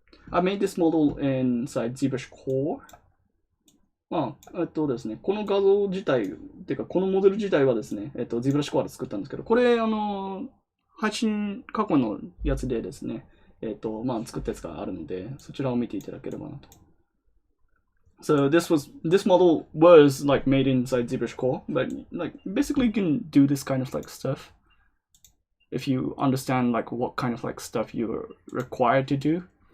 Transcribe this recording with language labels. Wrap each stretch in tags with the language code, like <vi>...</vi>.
<en>I made this model inside ZBrushCore.</en> <ja>ですね、この画像自体、っていうかこのモデル自体はですね、ZBrushCore で作ったんですけど、これ配信過去のやつでですね、作ったやつがあるので、そちらを見ていただければなと。</ja> <en>So this model was like made inside ZBrushCore, but like basically you can do this kind of like stuff if you understand like what kind of like stuff you're required to do.</en>